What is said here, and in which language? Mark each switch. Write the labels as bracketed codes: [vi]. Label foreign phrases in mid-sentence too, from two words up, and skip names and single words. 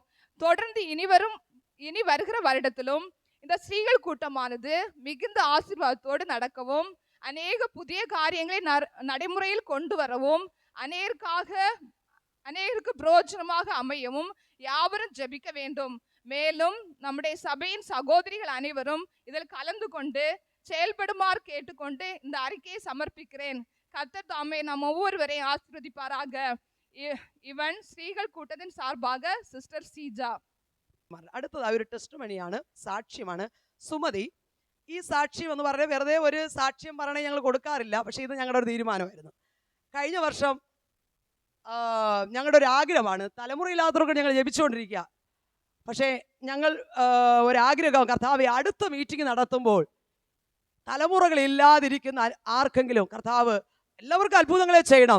[ta] தொடர்ந்து இனி வருகிற வருடத்திலும் இந்த ஸ்ரீகள் கூட்டமானது மிகுந்த ஆசீர்வாதத்தோடு நடக்கவும், அநேக புதிய காரியங்களை நடைமுறையில் கொண்டு வரவும், அநேகருக்கு பிரயோஜனமாக அமையவும் யாவரும் ஜெபிக்க வேண்டும். மேலும் நம்முடைய சபையின் சகோதரிகள் அனைவரும் இதில் கலந்து கொண்டு செயல்படுமாறு கேட்டுக்கொண்டு இந்த அறிக்கையை சமர்ப்பிக்கிறேன். கர்த்தர் தாமே நாம் ஒவ்வொருவரையும் ஆசீர்வதிப்பாராக. இவன் ஸ்ரீகள் கூட்டத்தின் சார்பாக சிஸ்டர் சீஜா. [ml] അടുത്തത് ഒരു ടെസ്റ്റിമണിയാണ്, സാക്ഷ്യമാണ്. സുമതി. ഈ സാക്ഷ്യം എന്ന് പറഞ്ഞാൽ വെറുതെ ഒരു സാക്ഷ്യം പറയണേ ഞങ്ങൾ കൊടുക്കാറില്ല, പക്ഷേ ഇത് ഞങ്ങളുടെ ഒരു തീരുമാനമായിരുന്നു. കഴിഞ്ഞ വർഷം ഞങ്ങളുടെ ഒരു ആഗ്രഹമാണ്, തലമുറയില്ലാത്തവർക്ക് ഞങ്ങൾ ജപിച്ചുകൊണ്ടിരിക്കുക. പക്ഷേ ഞങ്ങൾ ഒരാഗ്രഹം, കർത്താവ് അടുത്ത മീറ്റിംഗ് നടത്തുമ്പോൾ തലമുറകളില്ലാതിരിക്കുന്ന ആർക്കെങ്കിലും കർത്താവ് എല്ലാവർക്കും അത്ഭുതങ്ങളെ ചെയ്യണം.